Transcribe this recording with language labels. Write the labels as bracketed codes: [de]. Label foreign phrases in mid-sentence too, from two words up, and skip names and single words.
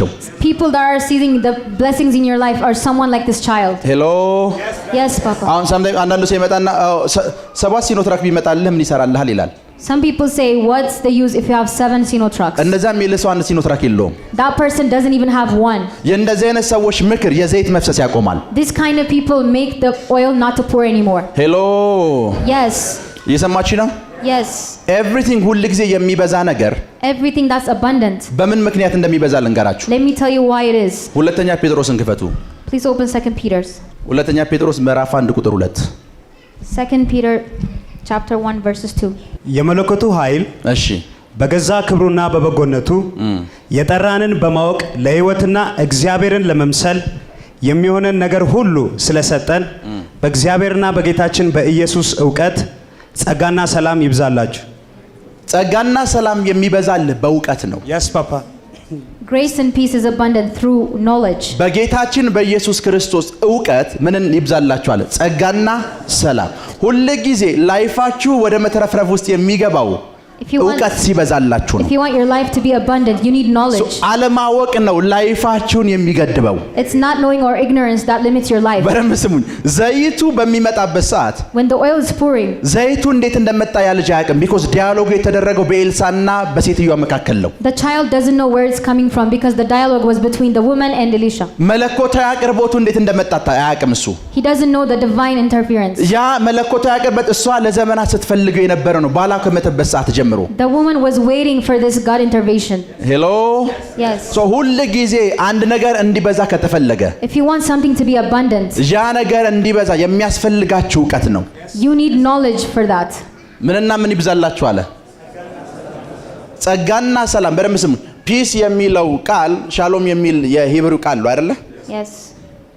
[en] People that are seizing the blessings in your life are someone like this child. [am] ሄሎ [en] Yes, Papa. [am] አሁን sometimes አንዳንዱ ሰው ይመጣና ሰባት ሲኖትራክ ቢመጣልህ ምን ይሰራልሃል ይላል። [en] Some people say, what's the use if you have 7 Sinotraks? [am] እንደዛ የሚል ሰው አንድ ሲኖትራክ የለውም። [en] That person doesn't even have one. [am] የእንደዚህ አይነት ሰዎች ምክር የዘይት መፍሰስ ያቆማል። [en] This kind of people make the oil not to pour anymore. [am] ሄሎ [en] Yes. [am] እየሰማችሁ ነው? [en] Yes. [am] ኤቭሪቲንግ ሁል ጊዜ የሚበዛ ነገር [en] Everything that's abundant. [am] በምን ምክንያት እንደሚበዛ ልንገራችሁ። [en] Let me tell you why it is. [am] ሁለተኛ ጴጥሮስን ክፈቱ። [en] Please open 2 Peter's. [am] ሁለተኛ ጴጥሮስ ምዕራፍ 1 ቁጥር 2 [en] 2 Peter chapter 1 verses 2. [am] የመለኮቱ ኃይል እሺ በገዛ ክብሩና በበጎነቱ የጠራንን በማወቅ ለሕይወትና እግዚአብሔርን ለመምሰል የሚሆነን ነገር ሁሉ ስለሰጠን በእግዚአብሔርና በጌታችን በኢየሱስ ዕውቀት ጸጋና ሰላም ይብዛላችሁ። ጸጋና ሰላም የሚበዛልህ በእውቀት ነው። [en] yes papa Grace and peace is abundant through knowledge. [am] በጌታችን በኢየሱስ ክርስቶስ ዕውቀት ምንን ይብዛላችሁ አለ? ጸጋና ሰላም። ሁሉ ጊዜ ላይፋችሁ ወደ መተረፍረፍ ውስጥ የሚገባው ዕውቀት ሲበዛላችሁ ነው። [en] If you want your life to be abundant, you need knowledge. [am] አለማወቅ ነው ላይፋችሁን የሚገድበው። [en] It's not knowing or ignorance that limits your life. [am] በደንብ ስሙኝ። ዘይቱ በሚመጣበት ሰዓት [en] When the oil is pouring, [am] ዘይቱ እንዴት እንደመጣ ያ ልጅ አያውቅም። ቢኮዝ ዲያሎጉ የተደረገው በኤልሳና በሴትዮዋ መካከል ነው። [en] the child doesn't know where it's coming from because the dialogue was between the woman and Elisha. [am] መለኮታዊ አቅርቦቱ እንዴት እንደመጣ አያውቅም እሱ። [en] He doesn't know the divine interference. [am] ያ መለኮታዊ አቅርቦት እሷ ለዘመናት ስትፈልገው የነበረ ነው። ባላ ከመተበት ሰዓት ጀምሮ [en] The woman was waiting for this God intervention. [am] ሄሎ [en] Yes. [am] ሶ ሁሉ ጊዜ አንድ ነገር እንዲበዛ ከተፈለገ [en] If you want something to be abundant, [am] ያ ነገር እንዲበዛ የሚያስፈልጋችሁ ዕውቀት ነው። [en] you need knowledge for that. [am] ምንና ምን ይብዛላችሁ አለ? ጸጋና ሰላም። በደንብ ስሙ። ፒስ የሚለው ቃል ሻሎም የሚል የሂብሩ ቃል ነው አይደለ? [en] Yes. The